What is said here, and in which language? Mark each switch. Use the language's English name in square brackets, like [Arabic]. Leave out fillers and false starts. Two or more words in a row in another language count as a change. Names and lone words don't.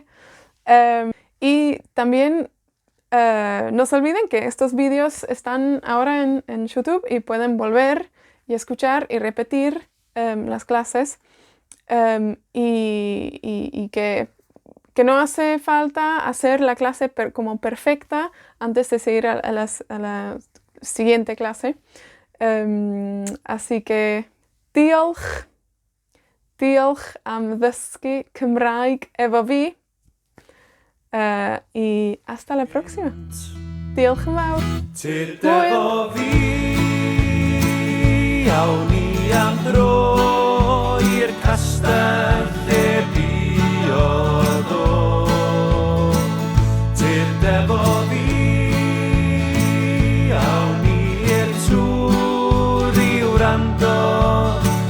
[Spanish] Y también no se olviden que estos vídeos están ahora en YouTube y pueden volver y escuchar y repetir las clases. Y que no hace falta hacer la clase como perfecta antes de seguir a la siguiente clase. Así que [Welsh] diolch am ddysgu Cymraeg efo fi. [Spanish] Y hasta la próxima. [Welsh] Diolch yn fawr. Tyd efo fi, awn ni am dro i'r castell lle buodd o. Tyd efo fi, awn ni i'r tŵr i wrando